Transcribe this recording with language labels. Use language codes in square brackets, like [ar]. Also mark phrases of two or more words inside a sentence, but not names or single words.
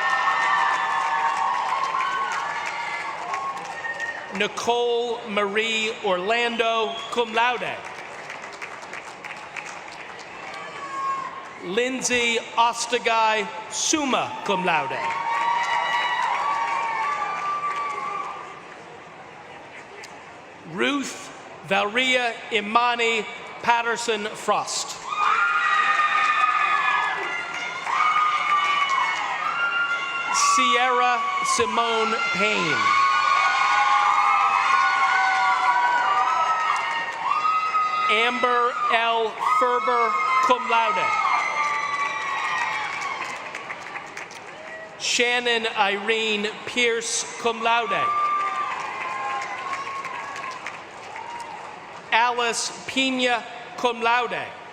[en] Nicole Marie Orlando, [la] cum laude. [en] Lindsay Ostagai, [la] summa cum laude. [en] Ruth Valria Imani Patterson Frost. Sierra Simone Payne. Amber L. Ferber, [la] cum laude. [en] Shannon Irene Pierce, [la] cum laude. [en] Alice Pina, [la] cum laude.